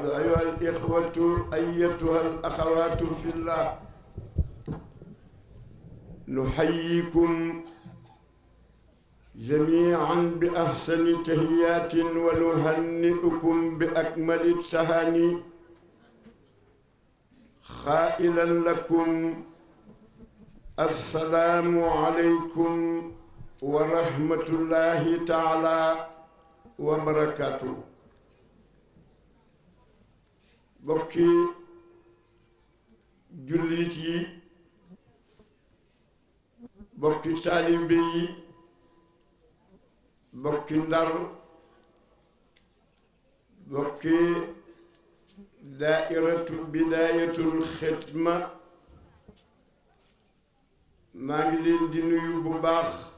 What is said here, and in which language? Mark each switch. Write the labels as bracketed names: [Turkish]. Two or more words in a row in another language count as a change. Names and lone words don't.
[Arabic] أيها الإخوة أيتها الأخوات في الله، نحييكم جميعا بأحسن تحيات ونهنئكم بأكمل التهاني قائلا لكم السلام عليكم ورحمة الله تعالى وبركاته. [Wolof] bokki jullit yi, bokki taalibe yi, bokki Ndar, bokki daairatu bidaayatul xidma, maa ngi leen di nuyu bu baax,